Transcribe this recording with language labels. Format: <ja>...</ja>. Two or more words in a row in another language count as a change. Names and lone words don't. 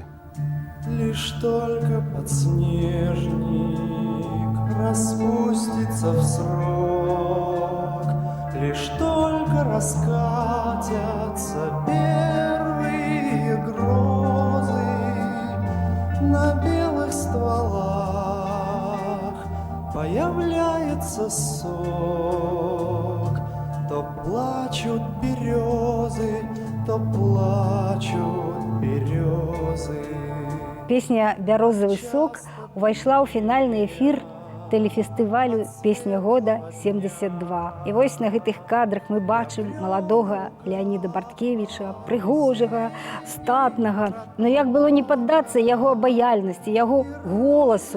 <ru>Лишь только подснежник распустится в срок, лишь только раскатятся первые грозы на белых стволах, появляется сок, то плачут березы, то плачут березы.</ru> <be>Песня «Бярозавы сок» увайшла ў фінальны эфір тэлефестывалю «Песня года 72». І вось на гэтых кадрах мы бачым маладога Леоніда Барткевіча, прыгожага, статнага. Но як было не паддацца яго абаяльнасці, яго голасу.</be>